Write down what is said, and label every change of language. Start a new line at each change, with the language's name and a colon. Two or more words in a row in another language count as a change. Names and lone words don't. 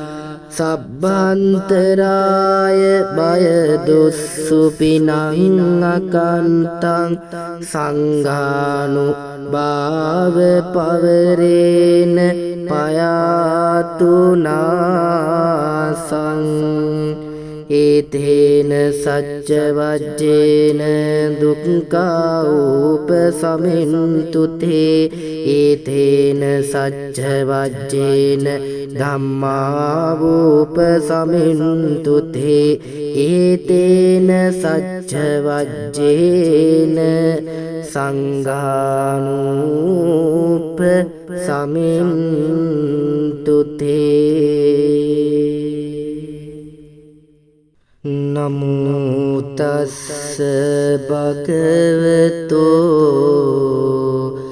Pali: සබ්බන්තරාය බය දුස්සුපිනං අකන්තං සංඝානුභාව පවරේන පයාතුනාසං ඒතේන සච්ච වජ්ජේන දුක්ඛා උපසමින්තු තේ ඒතේන සච්ච වජ්ජේන ධම්මා උපසමින්තු තේ ඒතේන සච්ච වජ්ජේන සංඝානුප සමින්තු තේ නමෝ තස්ස භගවතෝ